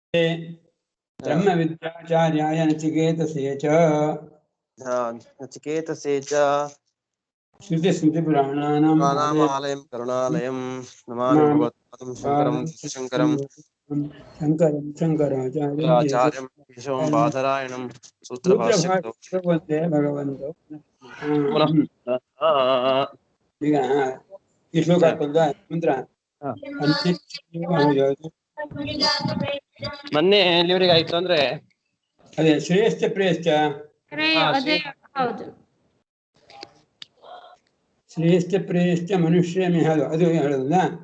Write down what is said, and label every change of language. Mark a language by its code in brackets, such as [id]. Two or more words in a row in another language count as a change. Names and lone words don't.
[sa] ब्रह्मविद्याचार्याय नचिकेतसे च श्रुतिस्मृतिपुराणानाम् आलयं करुणालयं नमामि भगवत्पादं शङ्करं शङ्करं शङ्कराचार्यं केशवं बादरायणं सूत्रभाष्यकृतौ भगवन्तो पुनः [kn] ಈಗ ಈ ಶ್ಲೋಕ ಮಂತ್ರ ಮೊನ್ನೆ ಎಲ್ಲಿವರೆಗೆ ಆಯ್ತು ಅಂದ್ರೆ ಅದೇ [sa] ಶ್ರೇಯಶ್ಚ ಪ್ರೇಯಶ್ಚ ಶ್ರೇಯಶ್ಚ ಪ್ರೇಯಶ್ಚ [kn] ಮನುಷ್ಯಮಿ ಅದು ಹೇಳೋದಲ್ಲ